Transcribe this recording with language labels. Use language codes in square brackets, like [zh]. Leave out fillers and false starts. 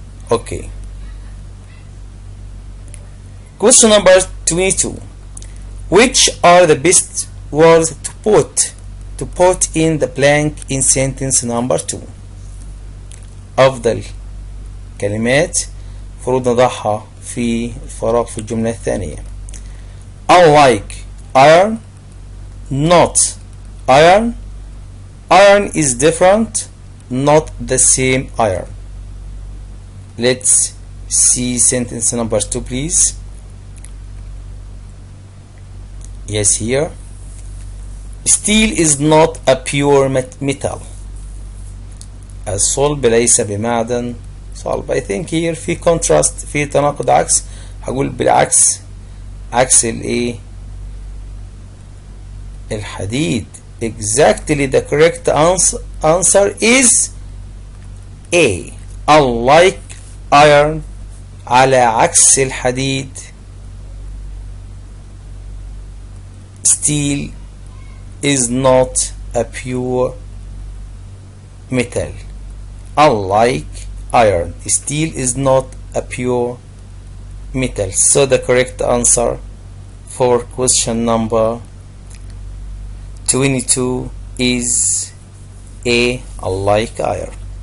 [en] Okay. Question number 22. Which are the best words to put in the blank in sentence number 2? [ar] أفضل كلمات المفروض نضعها في الفراغ في الجملة الثانية. [en] Unlike iron, not iron, iron is different, not the same iron. Let's see sentence number 2, please. Yes, here. Steel is not a pure metal. [ar] الصلب ليس بمعدن صلب. [en] I think here في contrast، [ar] في تناقض عكس. هقول بالعكس، عكس الايه؟ الحديد. [en] Exactly the correct answer is A. Unlike iron، [ar] على عكس الحديد. [en] Steel is not a pure metal. Unlike iron, steel is not a pure metal. So the correct answer for question number 22 is A. Unlike iron.